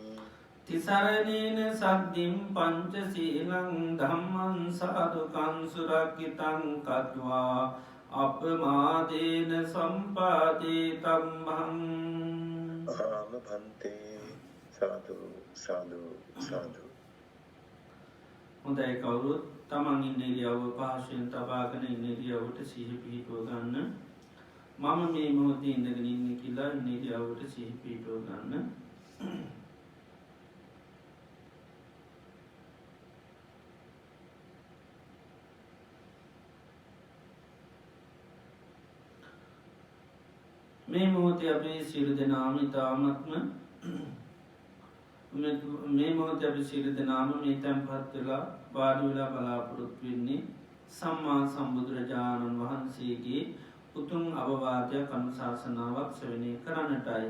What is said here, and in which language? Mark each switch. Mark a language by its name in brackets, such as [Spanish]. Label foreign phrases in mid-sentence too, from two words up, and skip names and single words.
[Pali] තිසරණේන සද්ධින් පංචශීලං ධම්මං සාදුකං සුරක්ඛිතං කତ୍වා අපමාදේන සම්පාදේ තම්මං. ආමභන්තේ. සාදු සාදු සාදු. [Sinhala] හොඳයි, කවුරුත් තමන් ඉන්න ඉරියව්ව පහසුවෙන් තබාගෙන ඉන්න ඉරියව්වට සිහි පිහිටුව ගන්න. මම මේ මොහොතේ ඉඳගෙන ඉන්නේ කියලා ඉරියව්වට සිහි පිහිටව ගන්න. මේ මොහොතේ අපි සියලු දෙනාම ඉතාමත්ම මේ මොහොතේ අපි සියලු දෙනාම මේ තැන්පත් වෙලා වාඩි වෙලා බලාපොරොත්තු වෙන්නේ සම්මා සම්බුදුරජාණන් වහන්සේගේ උතුම් අවවාදයක් අනුශාසනාවක් ශ්‍රවණය කරන්නටයි.